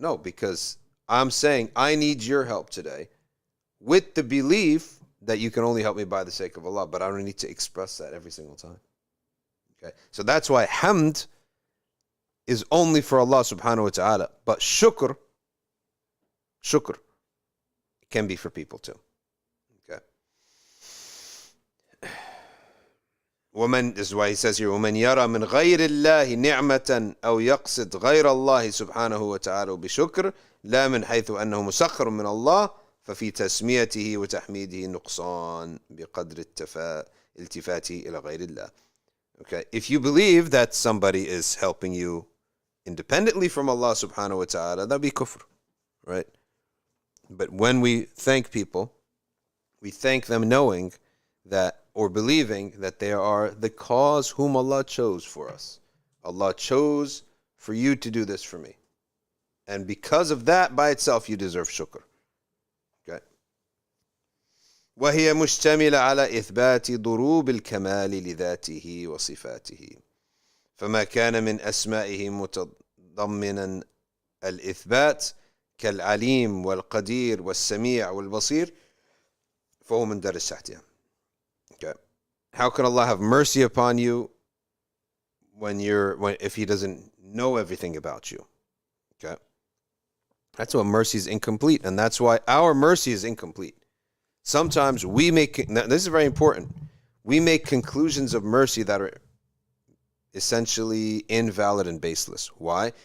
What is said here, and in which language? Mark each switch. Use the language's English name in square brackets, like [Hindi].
[English] No, because I'm saying I need your help today with the belief that you can only help me by the sake of Allah, but I don't need to express that every single time. Okay, so that's why hamd is only for Allah subhanahu wa ta'ala, but shukr can be for people too. Okay. This is why he says here, [Arabic] وَمَنْ يَرَى مِنْ غَيْرِ اللَّهِ نِعْمَةً أَوْ يَقْصِدْ غَيْرَ اللَّهِ سُبْحَانَهُ وَتَعَالَى بِشُكْرٍ لَا مِنْ حَيْثُ أَنَّهُ مُسَخَّرٌ مِنَ اللَّهِ ففي تسميته وتحميده نقصان بقدر التفاته إلى غير الله. [English] Okay, if you believe that somebody is helping you independently from Allah subhanahu wa ta'ala, that'd be kufr, right? But when we thank people, we thank them knowing that, or believing that they are the cause whom Allah chose for us. Allah chose for you to do this for me. And because of that by itself, you deserve shukr. [Arabic] وهي مشتملة على إثبات ضروب الكمال لذاته وصفاته فما كان من أسمائه متضمنا الإثبات كالعليم والقدير والسميع والبصير فهو مندرج تحتها. [English] Okay. How can Allah have mercy upon you if He doesn't know everything about you? Okay. That's why mercy is incomplete, and that's why our mercy is incomplete. Sometimes we make, this is very important, we make conclusions of mercy that are essentially invalid and baseless. Why?